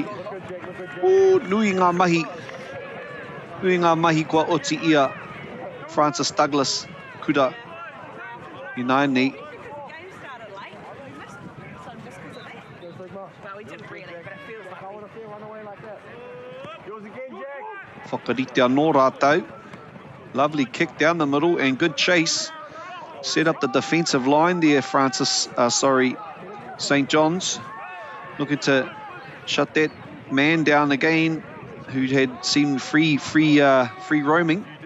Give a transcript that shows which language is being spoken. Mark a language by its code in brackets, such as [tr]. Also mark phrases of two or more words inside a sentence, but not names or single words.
[mi] Nui ngā mahi. Nui ngā mahi kua oti ia. Francis Douglas, kura I nai nei. Whakarite anō rātau. [en] Lovely kick down the middle and good chase. Set up the defensive line there, St. John's. Looking to shut that man down again, who had seemed free roaming.